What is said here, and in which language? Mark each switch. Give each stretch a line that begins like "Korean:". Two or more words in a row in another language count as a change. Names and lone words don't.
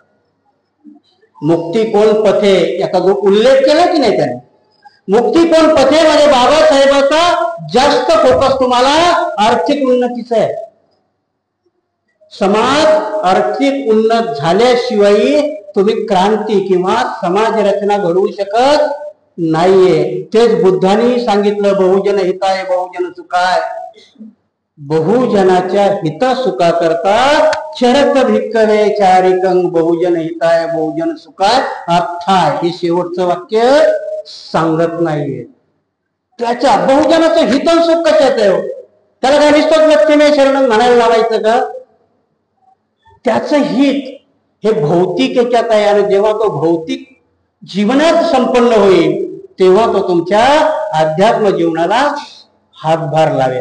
Marathi: मुक्ती कोण पथे याचा जो उल्लेख केला की नाही त्याने, मुक्ती कोण पथे म्हणजे बाबासाहेबांचा जास्त फोकस तुम्हाला आर्थिक उन्नतीचा आहे. समाज आर्थिक उन्नत झाल्याशिवाय तुम्ही क्रांती किंवा समाज रचना घडवू शकत नाहीये. तेच बुद्धांनी सांगितलं,
Pali: बहुजन हिताय बहुजन सुखाय.
Marathi: बहुजनाच्या हिता सुखा करता
Pali: चरत भिक्कवे चारिकं बहुजन हिताय बहुजन सुखाय अर्थाय.
Marathi: हे शेवटचं वाक्य सांगत नाहीये. त्याच्या बहुजनाचं हित सुख कशात आहे. त्याला काय निष्ठोक व्यक्तीने शरण म्हणायला लावायचं का. त्याचं हित हे भौतिक याच्यात आहे. आणि जेव्हा तो भौतिक जीवनात संपन्न होईल तेव्हा तो तुमच्या अध्यात्म जीवनाला हातभार लावेल.